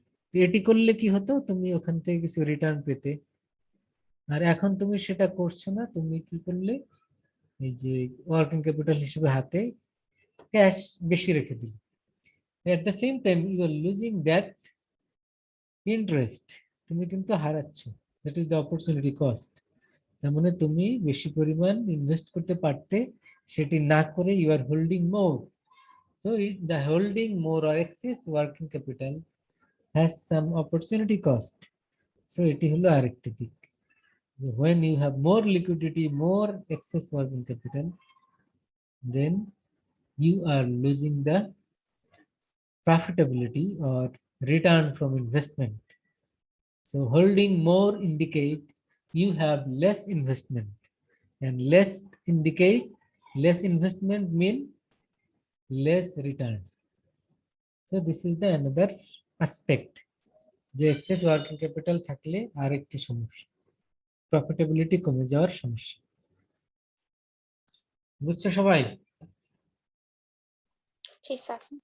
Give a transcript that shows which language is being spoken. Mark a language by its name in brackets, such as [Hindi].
[Bangla] তো এটি করলে কি হতো, তুমি ওখান থেকে কিছু রিটার্ন পেতে। আর এখন তুমি সেটা করছো না, তুমি কি করলে, এই যে ওয়ার্কিং ক্যাপিটাল হিসেবে হাতে ক্যাশ বেশি রেখে দিলে, [English] at the same time you are losing that interest, [Bangla] তুমি কিন্তু হারাচ্ছ, [English] That is the opportunity cost. [Bangla] তার মানে তুমি বেশি পরিমাণ ইনভেস্ট করতে পারতে, সেটি না করে [English] You are holding more. So the holding more or excess working capital has some opportunity cost. [Bangla] So এটি হলো আরেকটি দিক। [English] When you have more liquidity, more excess working capital, then you are losing the profitability or return from investment. So holding more indicate you have less investment, and less indicate less investment mean less return. So this is the another aspect [Bangla] যে access working capital থাকলে আরেকটি সমস্যা, profitability কমে যাওয়ার সমস্যা। বুঝছো সবাই? জি sir.